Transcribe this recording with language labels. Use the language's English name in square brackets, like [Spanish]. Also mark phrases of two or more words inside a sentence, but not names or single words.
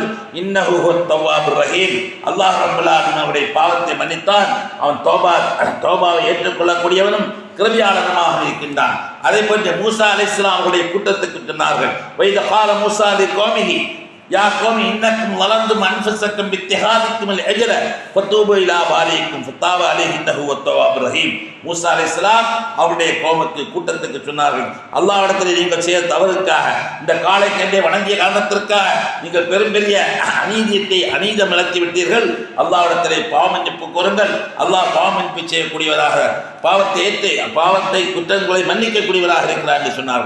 [Arabic] إنه هو التواب الرحيم, [Tamil] அல்லாஹ் ரப்பல் ஆலமீன் அவருடைய பாவத்தை மன்னித்தான். அவன் தௌபாவை ஏற்றுக்கொள்ளக்கூடியவனும் கிருபையாளனுமாக இருக்கின்றான். அதே போன்று மூசா அலைஹிஸ்ஸலாம் அவருடைய கூட்டத்துக்கு சொன்னார்கள், [Arabic] وإذ قال موسى لقومه يا قوم إنكم ظلمتم انفسكم باتخاذكم العجل فتوبوا الى بارئكم فتاب عليه انه هو التواب الرحيم. [Tamil] மூசா [Arabic] عليه السلام [Tamil] அவருடைய கூட்டத்துக்கு சொன்னார்கள், அல்லாஹ்விடத்தில் நீங்கள் செய்த தவறுக்காக, இந்த காளை கண்டே வணங்கிய காரணத்திற்காக நீங்கள் பெரும் பெரிய அநீதம் இழைத்து விட்டீர்கள். அல்லாஹ்விடத்திலே பாவ மன்னிப்பு கோருங்கள். அல்லாஹ் பாவ மன்னிப்பு செய்யக்கூடியவராக, பாவத்தை குற்றங்களை மன்னிக்கக்கூடியவராக இருக்கிறார் என்று சொன்னார்கள்.